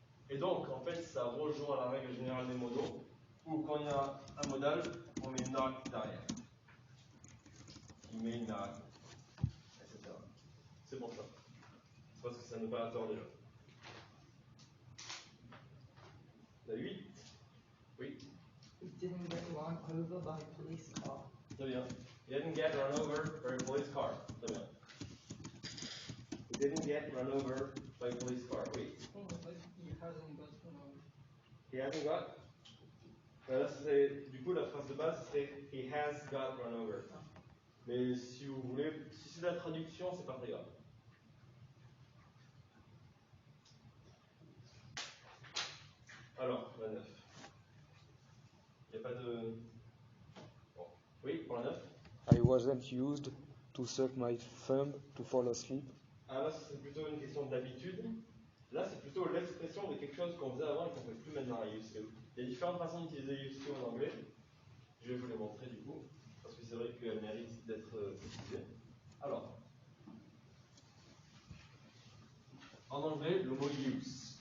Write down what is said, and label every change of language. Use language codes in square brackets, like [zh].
[fr] Et donc, en fait, ça rejoint la règle générale des modaux, où quand il y a un modal, on met not derrière. Il met not, etc. C'est pour ça. C'est parce que c'est un opérateur déjà. La 8. Oui. [en] He didn't get run over by a police car. [fr] Très bien. [en] He didn't get run over by a police car. [fr] Très bien. [en] He didn't get run over by a police car. [fr] Oui. [en] Oh, but he hasn't got run over. He hasn't got. [fr] Là, du coup, la phrase de base, c'est [en] He has got run over. [fr] Mais si vous voulez, si c'est la traduction, c'est pas très grave. Alors, la 9. Il n'y a pas de. Bon. Oui, pour la 9. [en] I wasn't used to suck my thumb to fall asleep. [fr] Ah, là, c'est plutôt une question d'habitude. Là, c'est plutôt l'expression de quelque chose qu'on faisait avant et qu'on ne fait plus maintenant à used to. Il y a différentes façons d'utiliser used to en anglais. Je vais vous les montrer du coup, parce que c'est vrai qu'elles méritent d'être précisées. Alors, en anglais, le mot use.